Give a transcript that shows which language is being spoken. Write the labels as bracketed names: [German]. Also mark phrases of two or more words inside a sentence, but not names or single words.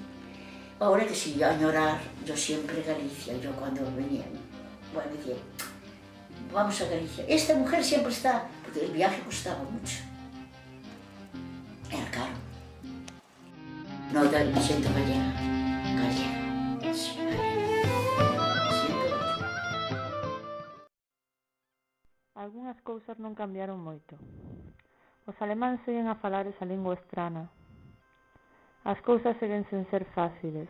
[Spanish] Ahora que si yo añorar, yo siempre Galicia, yo cuando venía, bueno, decía, vamos a Galicia. Esta mujer siempre está, porque el viaje costaba mucho. Era caro. No, yo me siento gallega. Sí, gallega. [Galician] Algunhas cousas non cambiaron moito. Os alemáns seguen a falar esa lingua estrana. As cousas seguen sen ser fáciles.